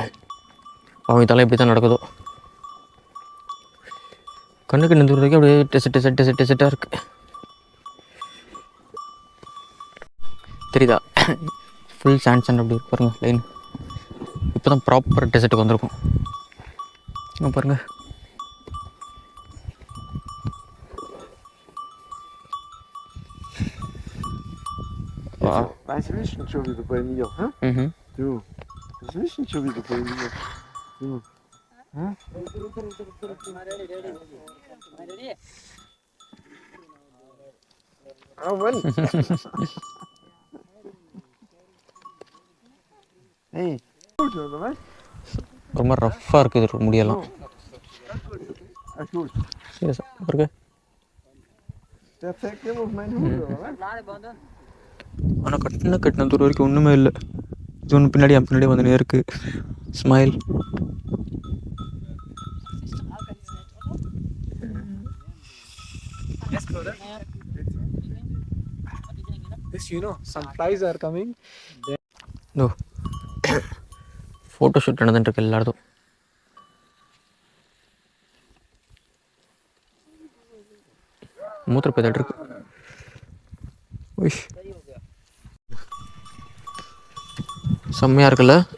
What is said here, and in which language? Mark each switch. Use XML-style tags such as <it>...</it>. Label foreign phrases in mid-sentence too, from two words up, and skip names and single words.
<ta>அவங்க இதெல்லாம் எப்படி தான் நடக்குதோ. கண்ணுக்கு நின்று வரைக்கும் அப்படியே டெசர்ட்டாக இருக்குது. தெரியுதா?</ta> <en>full sand</en> <ta>அப்படி இருக்கு பாருங்கள் லைன். இப்போ தான் ப்ராப்பர் டெசர்ட்டுக்கு வந்திருக்கும். இங்கே பாருங்கள்.</ta> <de>Was willst du schon wieder bei mir? Hä? Du, was willst du schon wieder bei mir? Du. Hä? Oh Mann. Hey, gut oder was?</de> <ta>ரொம்ப ரஃப்பாக இருக்குது முடியெல்லாம்.</ta> <de>Gut.</de> <ta>சரி பாருங்க.</ta> <de>Der zeigt immer auf meinen Hut oder was?</de> <ta>ஆனால் கட்டின தூரம் வரைக்கும் ஒன்றுமே இல்லை. இது ஒன்று பின்னாடி என் பின்னாடி வந்துனே இருக்குது. ஸ்மைல்.</ta> <en>Some flies are coming.</en> <ta>ஓ</ta> <en>photo shoot</en> <ta>நடந்துட்டுருக்கு எல்லாரும். மூத்திர பேதல் இருக்கு. செம்மையாக இருக்குல்ல.</ta>